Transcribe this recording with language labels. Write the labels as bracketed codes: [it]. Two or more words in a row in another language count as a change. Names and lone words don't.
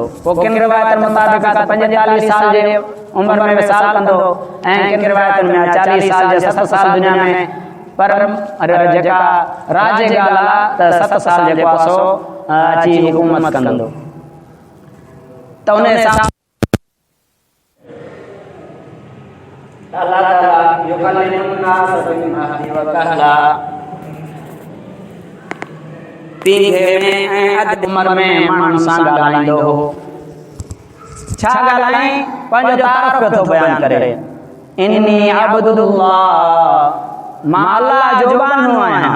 [sd] पोइ किन रिवायतुनि मुताबिक़ 45 साल जे उमिरि में विसाल कंदो, ऐं किन रिवायतुनि में 40 साल जे 7 साल दुनिया में, पर जेका राज ॻाल्हि आहे त 7 साल जेको आहे सो अची हुकूमत कंदो। त उन हिसाब अल्लाह ताला [ar] يكلم الناس في المهد وكهلا, [sd] पींघे में ऐं अधु उमिरि में माण्हुनि सां ॻाल्हाईंदो हो। छा ॻाल्हाई? पंहिंजो तारफ़ पियो थो बयानु करे, [ar] إني عبد الله, [sd] मां अल्लाह जो बानो आहियां।